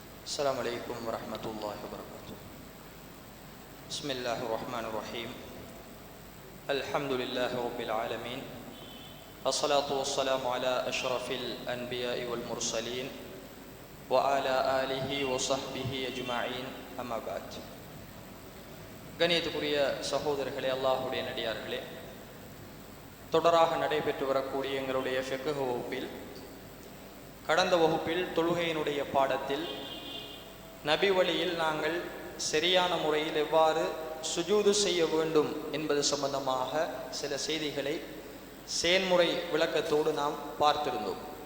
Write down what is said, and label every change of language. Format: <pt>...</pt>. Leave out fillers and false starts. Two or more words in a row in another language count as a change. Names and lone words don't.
<ar>السلام عليكم ورحمة الله وبركاته. بسم الله الرحمن الرحيم. الحمد لله رب العالمين. الصلاة والسلام على أشرف الأنبياء والمرسلين وعلى آله وصحبه أجمعين. أما بعد.</ar> <ta>கணியத்துக்குரிய சகோதரர்களே, அல்லாஹ்வுடைய நடிகார்களே, தொடராக நடைபெற்று வரக்கூடிய எங்களுடைய ஃபிக்ஹ் வகுப்பில், கடந்த வகுப்பில் தொழுகையினுடைய பாடத்தில் நபி வழியில் நாங்கள் சரியான முறையில் எவ்வாறு சுஜூது செய்ய வேண்டும் என்பது சம்பந்தமாக சில செய்திகளை செயல்முறை விளக்கத்தோடு நாம் பார்த்திருந்தோம்.</ta>